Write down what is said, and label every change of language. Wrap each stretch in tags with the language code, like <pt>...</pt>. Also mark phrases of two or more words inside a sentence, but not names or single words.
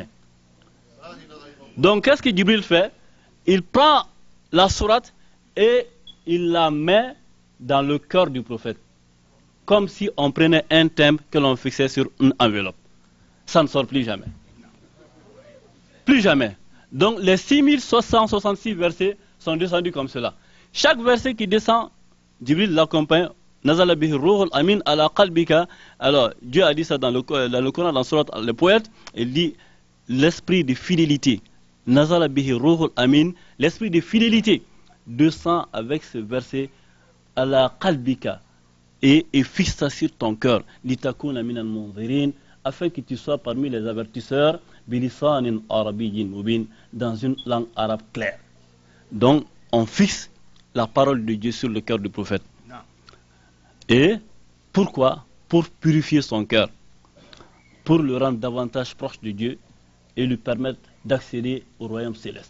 <fr>Donc qu'est-ce que Djibril fait? Il prend la sourate et il la met dans le cœur du prophète. Comme si on prenait un thème que l'on fixait sur une enveloppe. Ça ne sort plus jamais. Plus jamais. Donc les 6666 versets sont descendus comme cela. Chaque verset qui descend, Djibril l'accompagne</fr> <ar>نزل به الروح الأمين على قلبك.</ar> <fr>Alors, Dieu a dit ça dans le Coran, dans Surat le poète, il dit l'esprit de fidélité.</fr> <ar>نزل به الروح الأمين,</ar> <fr>l'esprit de fidélité descend avec ce verset</fr> <ar>على قلبك</ar> <fr>et fixe ça sur ton cœur.</fr> <ar>لتكون من المنذرين,</ar> <fr>afin que tu sois parmi les avertisseurs</fr> <ar>بلسان عربي مبين,</ar> <fr>dans une langue arabe claire. Donc, on fixe la parole de Dieu sur le cœur du prophète. Et pourquoi? Pour purifier son cœur, pour le rendre davantage proche de Dieu et lui permettre d'accéder au royaume céleste.</fr>